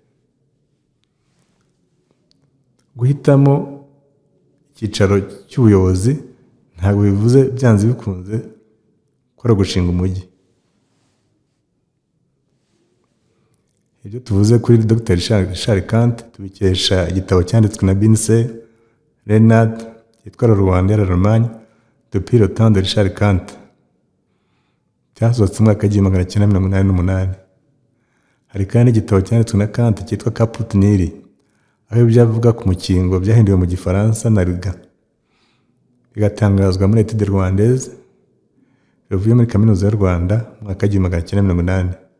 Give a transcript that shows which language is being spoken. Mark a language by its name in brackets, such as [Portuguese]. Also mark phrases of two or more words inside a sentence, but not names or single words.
[Kinyarwanda] Guhitamo icyicaro cy'ubuyobozi ntabwo bivuze byanze bikunze ko ari ugushinga umujyi. Ibyo tuvuze kuri Dr Richard Kandt tubikesha igitabo cyanditswe na Binse Renard cyitwa Le Rwanda et l'Allemagne depuis le temps de Richard Kandt, cyasohotse mu mwaka w'1988. Hari kandi igitabo cyanditswe na Kandt cyitwa Caput Nili, aho ibyavuga ku mukingo byahinduwe mu Gifaransa na Riga, bigatangazwa muri Etudes Rwandaises, bivuye muri Kaminuza y'u Rwanda mu mwaka w'1980.